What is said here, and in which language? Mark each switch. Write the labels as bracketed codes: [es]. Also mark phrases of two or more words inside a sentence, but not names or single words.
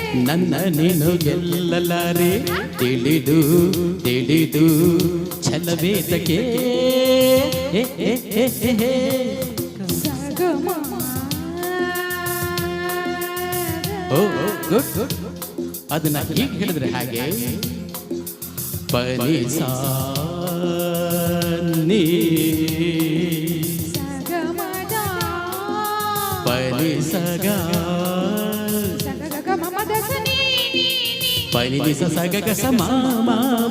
[kn] ನನ್ನ ನೀನು ಗೆಲ್ಲಲಾರೆ ತಿಳಿದು ತಿಳಿದು ಛಲವೇತಕ್ಕೆ ಸಗಮ ಓ [en] good good [kn] ಅದನ್ನ ಹೀಗೆ ಹೇಳಿದ್ರೆ ಹಾಗೆ ಪನಿ ಸಾ ನೀ ಸಗಮದ ಪನಿ ಸಗ ಸಗಗ ಮಮದ ಸನಿ ಪನಿ ದಿಸ ಸಗ ಗ ಸ ಮ ಮ ಮ